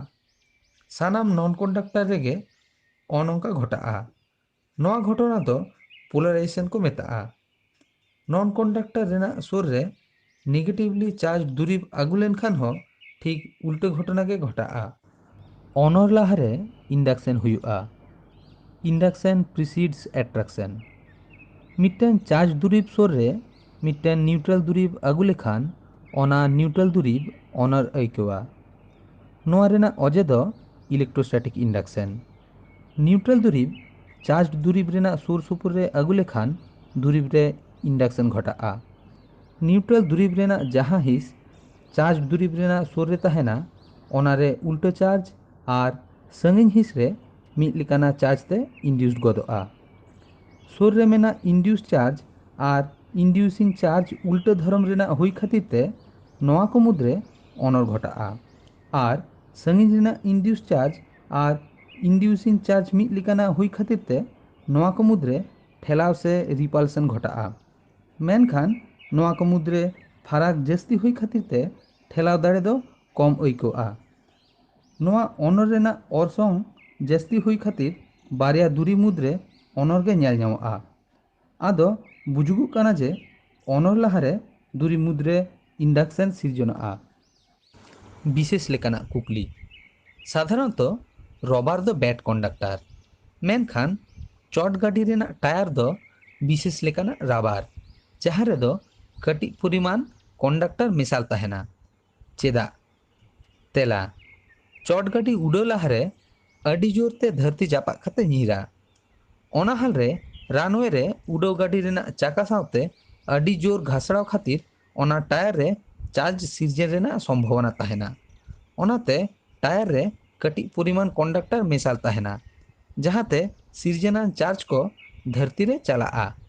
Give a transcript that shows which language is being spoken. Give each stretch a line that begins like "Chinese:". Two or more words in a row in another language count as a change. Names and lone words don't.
Santali: सानाम
English: non conductor
Santali: रेगे अनंका घटा। नोआ घटना तो पोलाराइजेशन को मेता।
English: non conductor
Santali: रेना सुर रे
English: negatively charge
Santali: दुरीब आगु लेनखान हो ठीक उल्टे घटना के घटा। अनर लाहारे इंडक्शन हुआ।
English: induction precedes attraction.
Santali: मिट्टन चार्ज दुरीब सुर रे मिट्टन न्यूट्रल दुरीब आगु लेखान ओना न्यूट्रल दुरीब अनर आइकोआ। नोआ रेना अजे दो
English: electrostatic induction.
Santali: न्यूट्रल दुरीब चार्ज दुरीब रेना सुर सुपुर रे आगु लेखान दुरीब रे इंडक्शन घटा। न्यूट्रल दुरीब रेना जहाँ हिस चार्ज दुरीब रेना सुर रे ताहेना ओनारे उल्टो चार्ज आर संगिन हिस रे मिद लेकाना चार्ज ते इंड्यूस्ड गदोआ। सुर रे मेना
English: induced charge
Santali: आर
English: inducing charge
Santali: उल्टो धर्म रेना हुई खातिर ते नोआ को मुद्रे अनर घटा आर संगिन रेना
English: induced charge
Santali: आर
English: inducing charge
Santali: मिद लेकाना हुई खातिर ते नोआ को मुद्रे ठेलाव से रिपल्सन घटा। मेनखान नोआ को मुद्रे फराक जस्ती हुई खातिर ते ठेलाव दाड़े दो कम अइकोआ। नोआ अनर रेना अरसंग जस्ती हुई खातिर बारिया दुरी मुद्रे अनर गे नेल ᱧᱟᱢᱚᱜᱼᱟ। आदो बुजुगुग काना जे अनर लाहारे दुरी मुद्रे इंडक्शन सिरजनआ। विशेष लेकाना कुकली। साधारणत रबार दो
English: bad conductor
Santali: मेनखान चट गाड़ी रेना टायर दो विशेष लेकाना रबार जहाँ रे दो कटी परिमाण कंडक्टर मिसाल ताहेना। चेदा तेला चोट गाड़ी उड़ाव लहारे अड़ी जोरते धरती जापाक खाते ᱧᱤᱨᱟ। ओना हाल रे रानवे रे उड़ाव गाड़ी रेना चाका सावते अड़ी जोर घासड़ाव खातिर ओना टायर रे चार्ज सिरजन रेना संभावना तहना। ओनाते टायर रे कटी परिमाण कंडक्टर मेसाल तहना जहाते सिरजनान चार्ज को धरती रे चलाआ।